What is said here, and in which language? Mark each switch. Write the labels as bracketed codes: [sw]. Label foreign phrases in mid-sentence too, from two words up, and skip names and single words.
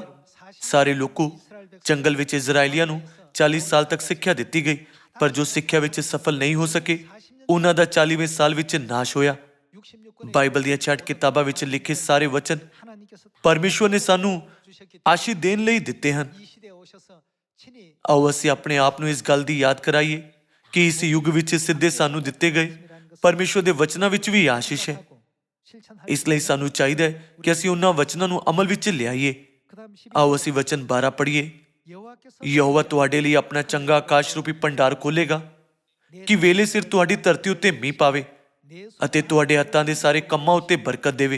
[pa] ਸਾਰੇ ਲੋਕੋ, ਜੰਗਲ ਵਿੱਚ ਇਜ਼ਰਾਈਲੀਆਂ ਨੂੰ 40 ਸਾਲ ਤੱਕ ਸਿੱਖਿਆ ਦਿੱਤੀ ਗਈ, ਪਰ ਜੋ ਸਿੱਖਿਆ ਵਿੱਚ ਸਫਲ ਨਹੀਂ ਹੋ ਸਕੇ ਉਹਨਾਂ ਦਾ 40ਵੇਂ ਸਾਲ ਵਿੱਚ ਨਾਸ਼ ਹੋਇਆ। [ko] 66권의 [pa] ਬਾਈਬਲ ਦੀਆਂ 6 ਕਿਤਾਬਾਂ ਵਿੱਚ ਲਿਖੇ ਸਾਰੇ ਵਚਨ [ko] 하나님께서 [pa] ਪਰਮੇਸ਼ਵਰ ਨੇ ਸਾਨੂੰ [ko] 주셨기 [pa] ਆਸ਼ੀਸ਼ ਦੇਣ ਲਈ ਦਿੱਤੇ ਹਨ। [ko] 이 시대에 오셔서 친히 [pa] ਆਓ ਅਸੀਂ ਆਪਣੇ ਆਪ ਨੂੰ ਇਸ ਗੱਲ ਦੀ ਯਾਦ ਕਰਾਈਏ ਕਿ ਇਸ ਯੁੱਗ ਵਿੱਚ ਸਿੱਧੇ ਸਾਨੂੰ ਦਿੱਤੇ ਗਏ ਪਰਮੇਸ਼ਵਰ ਦੇ ਵਚਨਾਂ ਵਿੱਚ ਵੀ ਆਸ਼ੀਸ਼ ਹੈ। [ko] 하고 실천할 [pa] ਇਸ ਲਈ ਸਾਨੂੰ ਚਾਹੀਦਾ ਹੈ ਕਿ ਅਸੀਂ ਉਹਨਾਂ ਵਚਨਾਂ ਨੂੰ ਅਮਲ ਵਿੱਚ ਲਿਆਈਏ। [ko] 그다음 12 [pa] ਆਓ ਅਸੀਂ ਵਚਨ 12 ਪੜ੍ਹੀਏ। [ko] 여호와께서 [pa] ਯਹੋਵਾ ਤੁਹਾਡੇ ਲਈ ਆਪਣਾ ਚੰਗਾ ਆਕਾਸ਼ ਰੂਪੀ ਭੰਡਾਰ ਖੋਲੇਗਾ ਕਿ ਵੇਲੇ ਸਿਰ ਤੁਹਾਡੀ ਧਰਤੀ ਉੱਤੇ ਮੀਂਹ ਪਾਵੇ [ko] 내 [pa] ਅਤੇ ਤੁਹਾਡੇ ਹੱਥਾਂ ਦੇ ਸਾਰੇ ਕੰਮਾਂ ਉੱਤੇ ਬਰਕਤ ਦੇਵੇ।